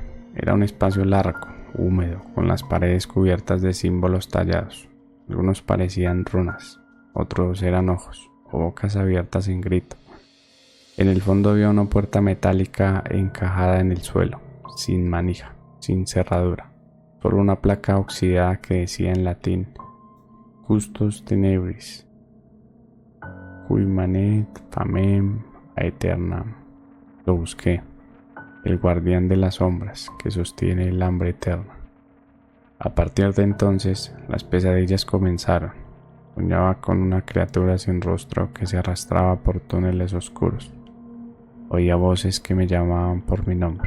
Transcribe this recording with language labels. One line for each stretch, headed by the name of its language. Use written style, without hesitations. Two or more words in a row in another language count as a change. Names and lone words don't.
Spanish: Era un espacio largo, húmedo, con las paredes cubiertas de símbolos tallados. Algunos parecían runas, otros eran ojos o bocas abiertas en grito. En el fondo había una puerta metálica encajada en el suelo, sin manija, sin cerradura, solo una placa oxidada que decía en latín
Latin: Custos tenebris, cui manet famem aeternam.
Spanish: Lo busqué. El guardián de las sombras que sostiene el hambre eterna. A partir de entonces, las pesadillas comenzaron. Soñaba con una criatura sin rostro que se arrastraba por túneles oscuros. Oía voces que me llamaban por mi nombre.